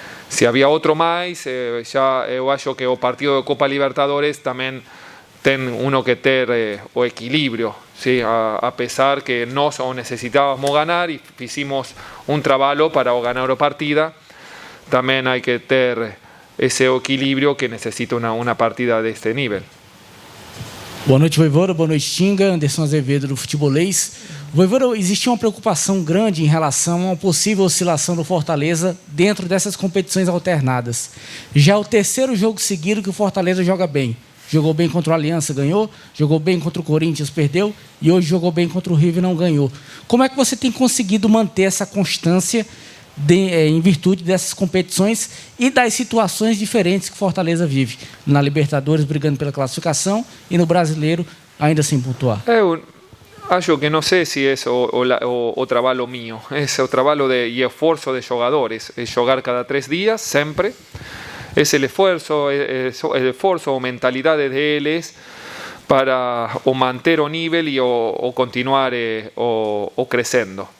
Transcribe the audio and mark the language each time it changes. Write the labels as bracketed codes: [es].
[es] Si había otro más, ya yo que el partido de Copa Libertadores también ten uno que tener o equilibrio, ¿sí? A pesar que no necesitábamos ganar y hicimos un trabajo para ganar la partida, también hay que tener ese equilibrio que necesita una partida de este nivel. [pt] Boa noite, Voivoda. Boa noite, Tinga. Anderson Azevedo, do Futebolês. Voivoda, existia uma preocupação grande em relação a uma possível oscilação do Fortaleza dentro dessas competições alternadas. Já é o terceiro jogo seguido que o Fortaleza joga bem. Jogou bem contra o Aliança, ganhou. Jogou bem contra o Corinthians, perdeu. E hoje jogou bem contra o River, não ganhou. Como é que você tem conseguido manter essa constância em virtude dessas competições e das situações diferentes que o Fortaleza vive? Na Libertadores, brigando pela classificação, e no Brasileiro, ainda sem pontuar. Eu acho que [es] no sé si es o trabajo mío, es el trabajo y esfuerzo de jugadores, es jugar cada 3 días, siempre. Es el esfuerzo o mentalidad de ellos para o manter o nivel y o continuar o creciendo.